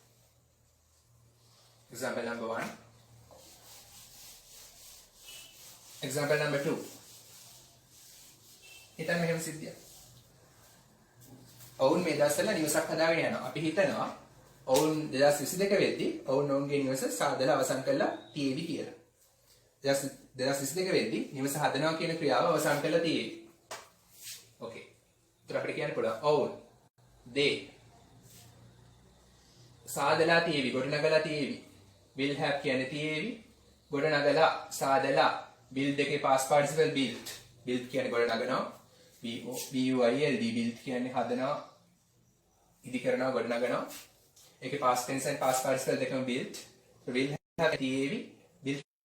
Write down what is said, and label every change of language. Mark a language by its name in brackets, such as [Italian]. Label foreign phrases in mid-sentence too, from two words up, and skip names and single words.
[English] Example number 1. Example number 2. [Sinhala] හිතන්න මෙහෙම සිද්ධියක්. ඔවුන් මේ දවස්වල නිවසක් හදාගෙන යනවා. අපි හිතනවා ඔවුන් 2022 වෙද්දී ඔවුන්ගේ නිවස සාදලා අවසන් කරලා තියෙවි කියලා. 2022 වෙද්දී නිවස හදනවා කියන ක්‍රියාව අවසන් කරලා තියෙවි. Okay. ඒතර අපිට කියන්න පුළුවන් ඔවුන් they සාදලා තියෙවි ගොඩනගලා තියෙවි [English] will have [Sinhala] කියන්නේ තියෙවි ගොඩනගලා සාදලා build එකේ [English] past participle built [Sinhala] කියන්නේ ගොඩනගනවා [English] build build [Sinhala] කියන්නේ හදනවා ඉදි කරනවා ගොඩනගනවා ඒකේ [English] past tense and past participle [Sinhala] දෙකම [English] built will have [Sinhala] තියෙවි built